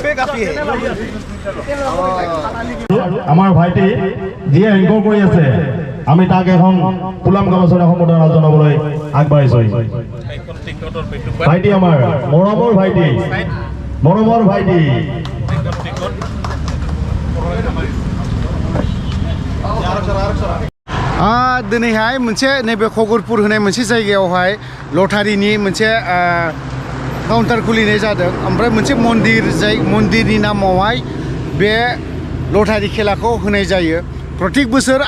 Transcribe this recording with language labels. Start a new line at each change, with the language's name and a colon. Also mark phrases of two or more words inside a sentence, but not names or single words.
Assamese: আমাৰ ভাইটি যিয়ে এংকৰ কৰি আছে আমি তাক এখন পুলাম গামোচাৰে সম্বোধনা জনাবলৈ আগবাঢ়িছোঁ ভাইটি আমাৰ মৰমৰ ভাইটি
Bodo: दिनैहाय मोनसे नैबे खगरपुर होनाय मोनसे जायगायावहाय लटारिनि मोनसे काउन्टार खुलिनाय जादों ओमफ्राय मोनसे मन्दिरनि नामावहाय बे लटारि खेलाखौ होनाय जायो प्रत्येक बोसोर